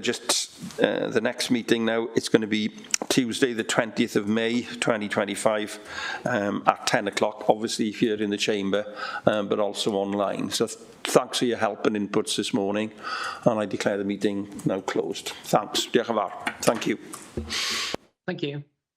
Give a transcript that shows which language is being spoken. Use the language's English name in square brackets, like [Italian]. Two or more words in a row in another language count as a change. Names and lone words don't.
[English] Just the next meeting now, it's going to be Tuesday the 20th of May 2025 at 10 o'clock, obviously here in the chamber, but also online. So thanks for your help and inputs this morning, and I declare the meeting now closed. Thanks. [Welsh] Diolch yn fawr. [English] Thank you. Thank you.